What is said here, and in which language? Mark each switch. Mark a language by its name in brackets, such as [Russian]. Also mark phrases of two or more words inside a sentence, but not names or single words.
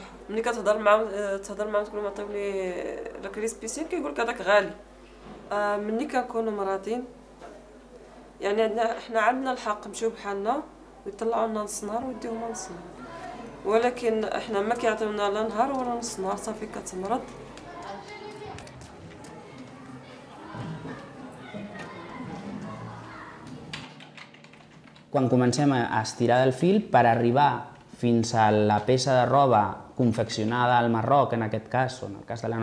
[Arabic] ملي كتهضر معاهم تقول لهم عطيو لي لاكري سبيسيال، كيقول لك هذاك غالي. ملي كنكونوا مراتين يعني حنا عندنا الحق نمشيو بحالنا ويطلعوا لنا نص نهار ويديو لنا نص نهار، ولكن احنا ما كيعطيونا لا نهار ولا نص نهار، صافي كتمرض. [Catalan] Quan comencem a estirar el fil per arribar fins a la peça de roba confeccionada al Marroc, en aquest cas, o en el cas de la